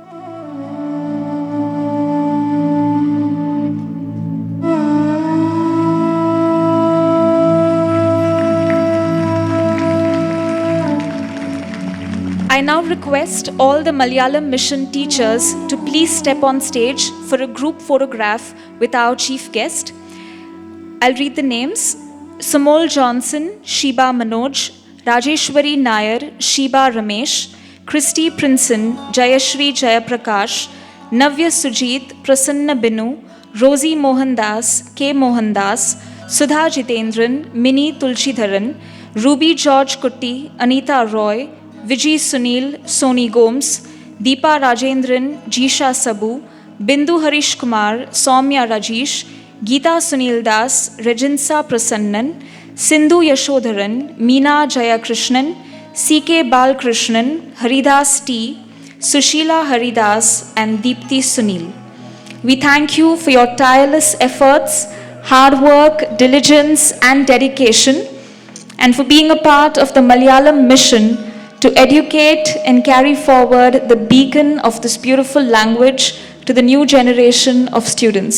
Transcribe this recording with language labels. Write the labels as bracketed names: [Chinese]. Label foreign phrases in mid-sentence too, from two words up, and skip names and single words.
[English] I now request all the Malayalam mission teachers to please step on stage for a group photograph with our chief guest. I'll read the names: Samol Johnson, Sheba Manoj, Rajeshwari Nair, Sheba Ramesh, Christy Princeton, Jayashri Jayaprakash, Navya Sujit, Prasanna Binu, Rosie Mohandas, K. Mohandas, Sudha Jitendran, Mini Tulshidharan, Ruby George Kutti, Anita Roy, Vijay Sunil, Soni Gomes, Deepa Rajendran, Jisha Sabu, Bindu Harish Kumar, Soumya Rajesh, Geeta Sunil Das, Reginsa Prasannan, Sindhu Yashodharan, Meena Jayakrishnan, C.K. Balkrishnan, Haridas T, Sushila Haridas, and Deepthi Sunil. We thank you for your tireless efforts, hard work, diligence, and dedication, and for being a part of the Malayalam mission to educate and carry forward the beacon of this beautiful language to the new generation of students.